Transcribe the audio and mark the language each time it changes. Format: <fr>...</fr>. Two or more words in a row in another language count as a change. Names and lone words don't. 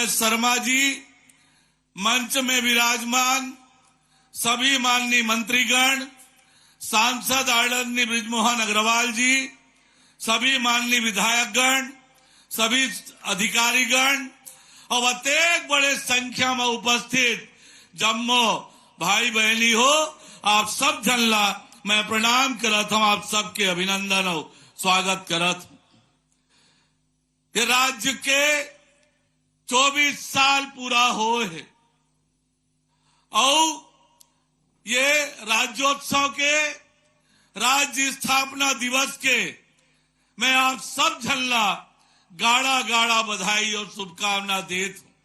<hne>शर्मा जी, मंच में विराजमान सभी माननीय मंत्रीगण, सांसद आदरणीय बृजमोहन अग्रवाल जी, सभी माननीय विधायकगण, सभी अधिकारीगण और अत्येक बड़े संख्या में उपस्थित जम्मो भाई बहनी हो, आप सब जनला मैं प्रणाम करत हूं, आप सबके अभिनंदन और स्वागत करत। ये राज्य के 24 साल पूरा हो है और ये राज्योत्सव के राज्य स्थापना दिवस के मैं आप सब झल्ला गाड़ा गाड़ा बधाई और शुभकामना देत हूं।</hne>